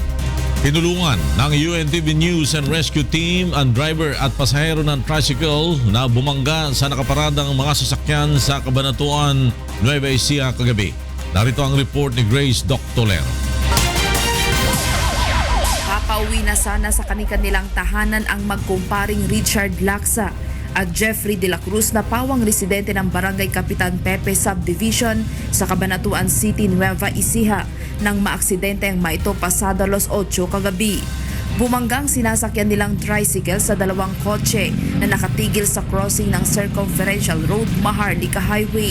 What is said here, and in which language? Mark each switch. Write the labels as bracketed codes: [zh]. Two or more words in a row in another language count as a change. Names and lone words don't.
[tl] Tinulungan ng UNTV News and Rescue Team ang driver at pasahero ng tricycle na bumangga sa nakaparadang mga sasakyan sa Cabanatuan, Nueva Ecija kagabi. Narito ang report ni Grace Doctolero. Papauwi na sana sa kanilang tahanan ang magkumparing Richard Laksa at Jeffrey de la Cruz na pawang residente ng Barangay Kapitan Pepe Subdivision sa Cabanatuan City, Nueva Ecija nang maaksidente ang maito pasado alas 8 kagabi. Bumanggang sinasakyan nilang tricycle sa dalawang kotse na nakatigil sa crossing ng Circumferential Road, Maharlika Highway.